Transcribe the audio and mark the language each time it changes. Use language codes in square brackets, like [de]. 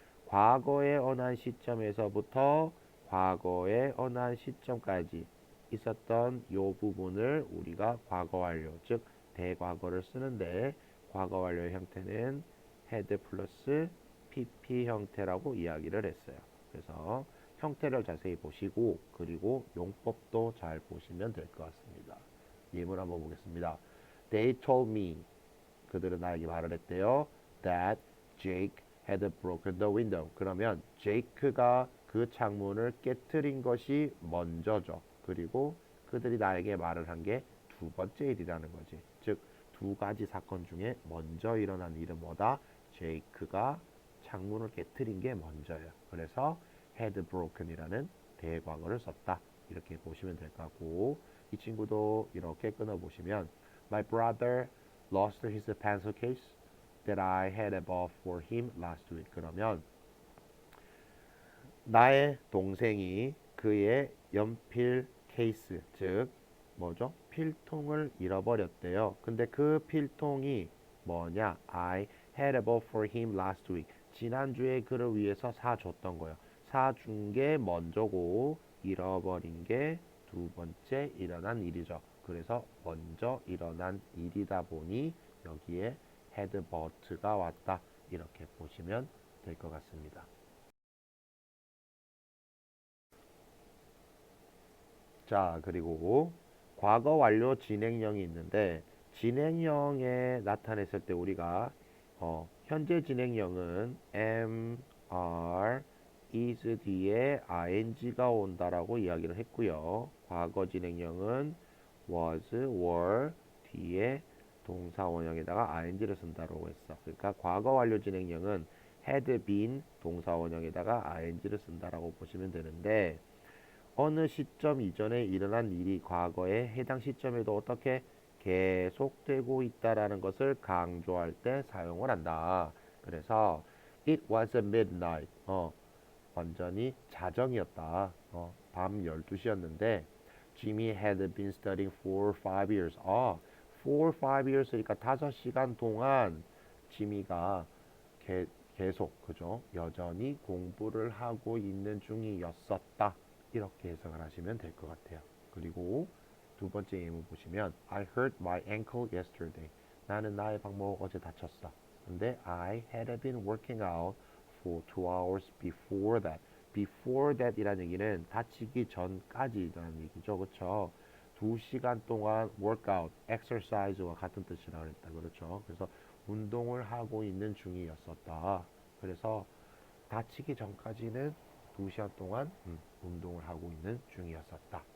[ko] 과거의 언한 시점에서부터 과거의 언한 시점까지 있었던 이 부분을 우리가 과거 완료, 즉 대과거를 쓰는데, 과거 완료의 형태는 had 플러스 PP 형태라고 이야기를 했어요. 그래서 형태를 자세히 보시고 그리고 용법도 잘 보시면 될 것 같습니다. 예문 한번 보겠습니다. [en] They told me, [ko] 그들은 나에게 말을 했대요. [en] That Jake had broken the window. [ko] 그러면 제이크가 그 창문을 깨트린 것이 먼저죠. 그리고 그들이 나에게 말을 한 게 두 번째 일이라는 거지. 즉 두 가지 사건 중에 먼저 일어난 일은 뭐다? 제이크가 창문을 깨트린 게 먼저예요. 그래서 had broken이라는 대과거를 썼다. 이렇게 보시면 될 것 같고, 이 친구도 이렇게 끊어보시면 [en] My brother lost his pencil case that I had bought for him last week. [ko] 그러면 나의 동생이 그의 연필 케이스, 즉 뭐죠? 필통을 잃어버렸대요. 근데 그 필통이 뭐냐? [en] I had bought for him last week. [ko] 지난주에 그를 위해서 사줬던 거예요. 사준 게 먼저고 잃어버린 게 두 번째 일어난 일이죠. 그래서 먼저 일어난 일이다 보니 여기에 had bought가 왔다. 이렇게 보시면 될 것 같습니다. 자, 그리고 과거 완료 진행형이 있는데, 진행형에 나타냈을 때 우리가 현재 진행형은 am, are, is 뒤에 ing가 온다라고 이야기를 했고요. 과거 진행형은 was, were 뒤에 동사 원형에다가 ing를 쓴다고 했어. 그러니까 과거 완료 진행형은 had been 동사 원형에다가 ing를 쓴다라고 보시면 되는데, 어느 시점 이전에 일어난 일이 과거에 해당 시점에도 어떻게 계속되고 있다라는 것을 강조할 때 사용을 한다. 그래서 [en] it was a midnight. [ko] 완전히 자정이었다. 밤 12시였는데 [en] Jimmy had been studying for 5 years. [ko] for 5years니까 5시간 동안 지미가 계속, 그죠? 여전히 공부를 하고 있는 중이었었다. 이렇게 해석을 하시면 될 것 같아요. 그리고 두 번째 예문 보시면 [en] I hurt my ankle yesterday. [ko] 나는 나의 발목 어제 다쳤어. 근데 [en] I had been working out for 2 hours before that. [ko] before that 이라는 얘기는 다치기 전까지라는 얘기죠. 그렇죠? 2시간 동안 workout, exercise와 같은 뜻이라고 했다. 그렇죠? 그래서 운동을 하고 있는 중이었었다. 그래서 다치기 전까지는 2시간 동안 운동을 하고 있는 중이었었다.